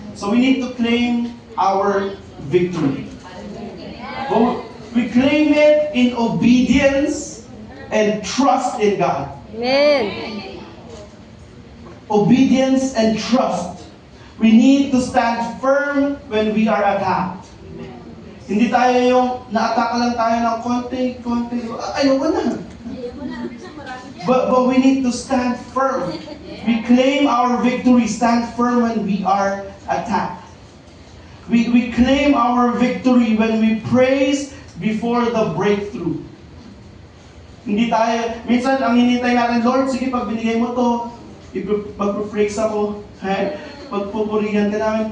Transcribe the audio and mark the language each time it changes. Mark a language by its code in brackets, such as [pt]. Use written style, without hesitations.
[en] So we need to claim our victory. We claim it in obedience and trust in God. Amen. Obedience and trust. We need to stand firm when we are attacked. [tl] Hindi tayo yung na-attack lang tayo ng konti. Ayoko na. [en] But we need to stand firm. We claim our victory. Stand firm when we are attacked. We claim our victory when we praise before the breakthrough. [tl] Hindi tayo, minsan ang hinintay natin, Lord, sige, pag binigay mo to, magpo-praise ako, pagpupurihan ka namin.